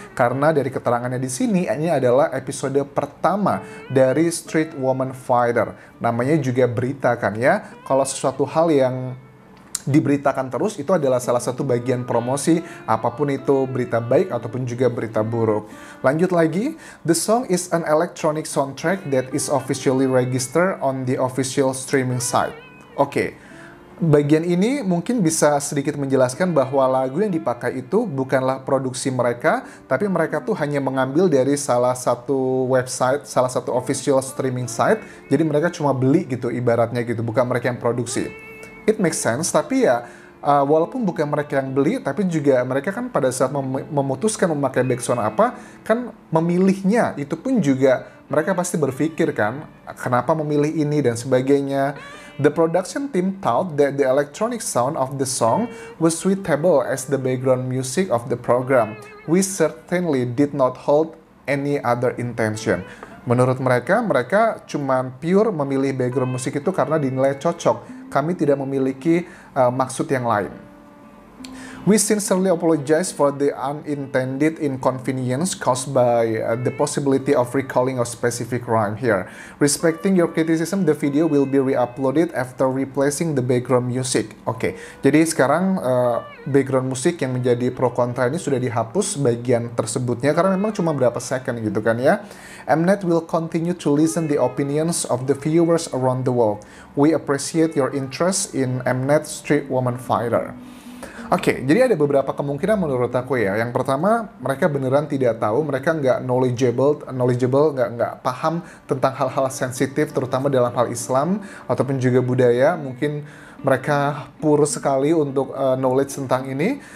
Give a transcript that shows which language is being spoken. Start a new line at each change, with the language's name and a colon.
Indonesian: Karena dari keterangannya di sini, ini adalah episode pertama dari Street Woman Fighter. Namanya juga berita kan ya. Kalau sesuatu hal yang diberitakan terus itu adalah salah satu bagian promosi, apapun itu berita baik ataupun juga berita buruk. Lanjut lagi,
English: the song is an electronic soundtrack that is officially registered on the official streaming site.
Indonesian: Oke. Bagian ini mungkin bisa sedikit menjelaskan bahwa lagu yang dipakai itu bukanlah produksi mereka, tapi mereka tuh hanya mengambil dari salah satu website, salah satu official streaming site, jadi mereka cuma beli gitu ibaratnya gitu, bukan mereka yang produksi.
English: It makes sense,
Indonesian: tapi ya walaupun bukan mereka yang beli, tapi juga mereka kan pada saat memutuskan memakai background apa, kan memilihnya, itu pun juga mereka pasti berpikir kan, kenapa memilih ini dan sebagainya.
English: The production team thought that the electronic sound of the song was suitable as the background music of the program. We certainly did not hold any other intention.
Indonesian: Menurut mereka, mereka cuma pure memilih background musik itu karena dinilai cocok. Kami tidak memiliki maksud yang lain.
English: We sincerely apologize for the unintended inconvenience caused by the possibility of recalling a specific rhyme here. Respecting your criticism, the video will be re-uploaded after replacing the background music.
Indonesian: Oke, jadi sekarang background musik yang menjadi pro kontra ini sudah dihapus bagian tersebutnya karena memang cuma berapa second gitu kan ya.
English: Mnet will continue to listen the opinions of the viewers around the world. We appreciate your interest in Mnet Street Woman Fighter.
Indonesian: Oke, jadi ada beberapa kemungkinan menurut aku ya. Yang pertama, mereka beneran tidak tahu, mereka nggak knowledgeable, nggak paham tentang hal-hal sensitif, terutama dalam hal Islam ataupun juga budaya. Mungkin mereka poor sekali untuk knowledge tentang ini.